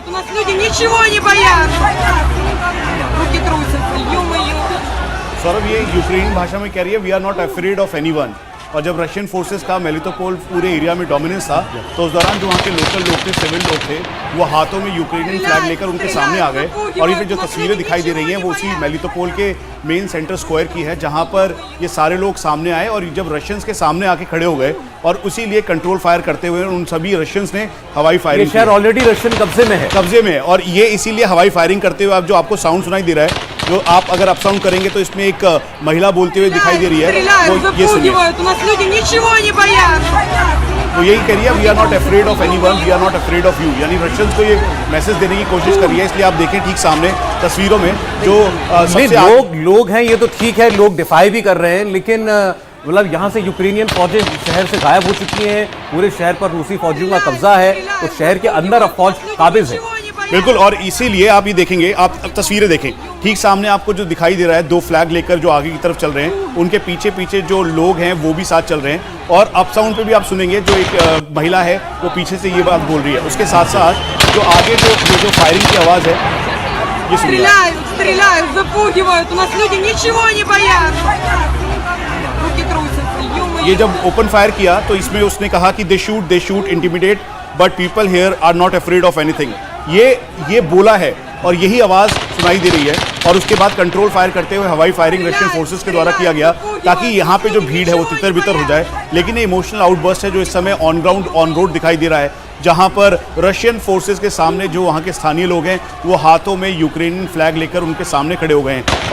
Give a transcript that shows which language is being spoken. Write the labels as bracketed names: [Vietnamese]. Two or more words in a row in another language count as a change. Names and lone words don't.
[Russian] У нас люди ничего не боятся. Руки трусятся, ё-моё. [Hindi] सौरभ, ये यूक्रेन भाषा में कह रही है [English] we are not afraid of anyone. [Hindi] और जब [English] Russian forces [Hindi] का मेलिटोपोल पूरे एरिया में डोमिनेंस था, तो उस दौरान जो वहाँ के लोकल लोग थे, सिविल लोग थे, वो हाथों में [English] Ukrainian flag [Hindi] लेकर उनके सामने आ गए। और ये जो तस्वीरें दिखाई दे रही हैं वो उसी मेलिटोपोल के [English] main center square [Hindi] की है, जहाँ पर ये सारे लोग सामने आए और जब रशियंस के सामने आके खड़े हो गए और उसी लिए [English] control fire [Hindi] करते हुए उन सभी रशियंस ने हवाई फायरिंग। शहर ऑलरेडी रशियन कब्जे में है और ये इसीलिए हवाई फायरिंग करते हुए, आप जो आपको साउंड सुनाई दे रहा है, जो आप अगर [English] up sound [Hindi] करेंगे तो इसमें एक महिला बोलते हुए दिखाई दे रही है। वो ये सुनिए, वो यही कह रही है [English] we are not afraid of anyone, we are not afraid of you. [Hindi] यानी रशियंस को ये मैसेज देने की कोशिश कर रही है। इसलिए आप देखें ठीक सामने तस्वीरों में जो लोग हैं, ये तो ठीक है, लोग डिफाई भी कर रहे हैं, लेकिन मतलब यहाँ से यूक्रेनियन फौजें शहर से गायब हो चुकी हैं। पूरे शहर पर रूसी फौजियों का कब्जा है, तो शहर के अंदर अब फौज काबिज है। बिल्कुल, और इसीलिए आप ये देखेंगे, आप तस्वीरें देखें ठीक सामने आपको जो दिखाई दे रहा है, दो फ्लैग लेकर जो आगे की तरफ चल रहे हैं, उनके पीछे पीछे जो लोग हैं वो भी साथ चल रहे हैं। और [English] up sound [Hindi] पे भी आप सुनेंगे जो एक महिला है वो पीछे से ये बात बोल रही है। उसके साथ साथ जो आगे जो फायरिंग की आवाज़ है, ये सुनिए। [Russian] Стреляют, запугивают. У нас люди ничего не боятся. Руки трусятся, ё-моё. [Hindi] ये जब ओपन फायर किया तो इसमें उसने कहा कि [English] they shoot intimidate but people here are not afraid of anything. [Hindi] ये बोला है और यही आवाज़ सुनाई दे रही है। और उसके बाद [English] control fire [Hindi] करते हुए हवाई फायरिंग [English] Russian forces [Hindi] के द्वारा किया गया, ताकि यहाँ पे जो भीड़ है वो तितर बितर हो जाए। लेकिन ये [English] emotional outburst [Hindi] है जो इस समय [English] on ground on road [Hindi] दिखाई दे रहा है, जहाँ पर [English] Russian forces [Hindi] के सामने जो वहाँ के स्थानीय लोग हैं वो हाथों में [English] Ukrainian flag [Hindi] लेकर उनके सामने खड़े हो गए हैं।